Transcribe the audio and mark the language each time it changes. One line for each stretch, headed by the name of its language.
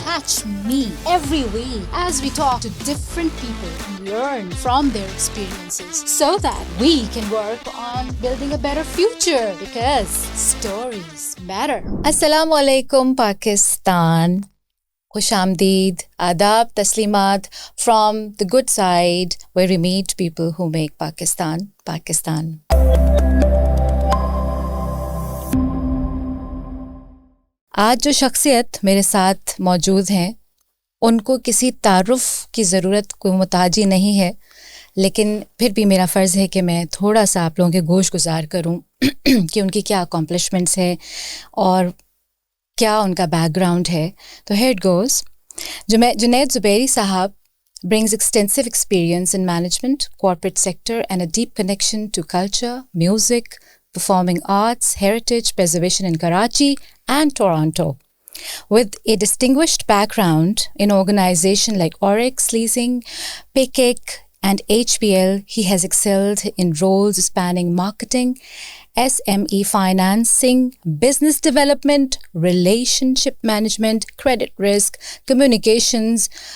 English: Catch me every week as we talk to different people and learn from their experiences so that we can work on building a better future, because stories matter. Assalamu alaikum Pakistan.
Urdu: خوش آمدید, آداب, تسلیمات
English: from the good side where we meet people who make Pakistan Pakistan.
Urdu: آج جو شخصیت میرے ساتھ موجود ہیں ان کو کسی تعارف کی ضرورت کوئی محتاجی نہیں ہے, لیکن پھر بھی میرا فرض ہے کہ میں تھوڑا سا آپ لوگوں کے گوش گزار کروں کہ ان کی کیا اکمپلشمنٹس ہیں اور کیا ان کا بیک گراؤنڈ ہے.
English: تو here it goes. Junaid Zubairi Sahab brings extensive experience in management, corporate sector and a deep connection to culture, music, performing arts, heritage preservation in Karachi and Toronto. With a distinguished background in organizations like Oryx Leasing, PayCake and HBL, he has excelled in roles spanning marketing, SME financing, business development, relationship management, credit risk, communications.